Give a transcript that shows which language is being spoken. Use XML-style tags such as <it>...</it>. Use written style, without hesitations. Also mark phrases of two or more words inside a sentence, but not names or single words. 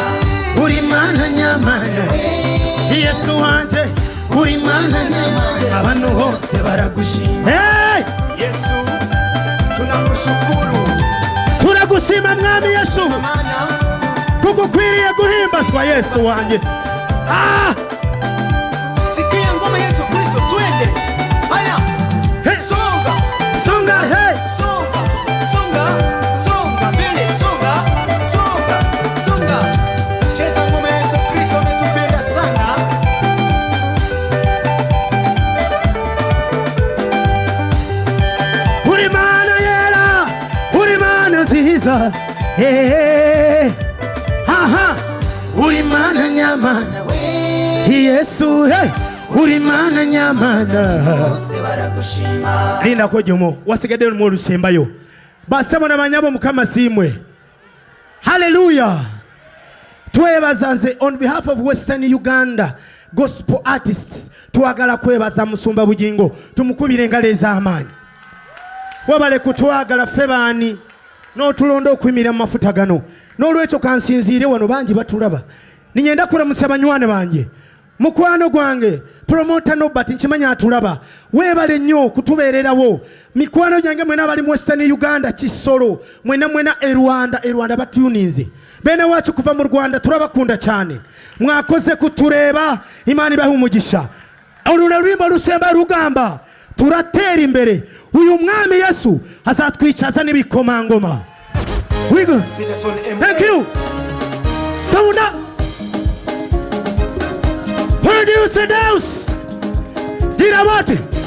<rw>uri Mana nyamana Yesu wanje uri Mana nyamana abantu bose baragushima hey</rw> <sw>Yesu tunakushukuru</sw> <rw>turagushima mwami Yesu kuko ukwiriye guhimbazwa Yesu wanje</rw> <sw>sikia ngoma Yesu Kristo twende haya hey songa songa hey songa songa songa mbele songa songa songa cheza ngoma Yesu Kristo ametupenda sana</sw> <rw>uri Mana yera uri Mana nziza hey uri Mana nyamana Yesu hey uri Mana nyamana bose baragushima</rw> <lg>linda ko jomo wasigade mu rusembayo basabona abanyabo mukama simwe haleluya twebazanze</lg> <en>on behalf of Western Uganda gospel artists</en> <lg>twagala kwebaza musumba bugingo tumukubire engalo ez'amaanyi wabale kutwagala febani no tulondo okwimira mu mafuta gano n'olwekyo kansinziire wano bangi batulaba ninyenda kulamusa abanywane bange mukwano gwange promoter Nobert nkimanya atulaba webale nnyo kutubeererawo mikwano gyange mwena abali mu Western Uganda Kisoro mwena Rwanda</lg> <rw>batuninze bene wacu kuva mu Rwanda turabakunda cyane mwakoze kutureba Imana ibahe umugisha</rw> <lg>oluna lwimba lusemba</lg> <rw>rugamba turatera imbere uyu mwami Yesu azatwicaza n'ibikomangoma wigo</rw> <en>thank you</en> <rw>Sauna producer Deus Dirabate</rw>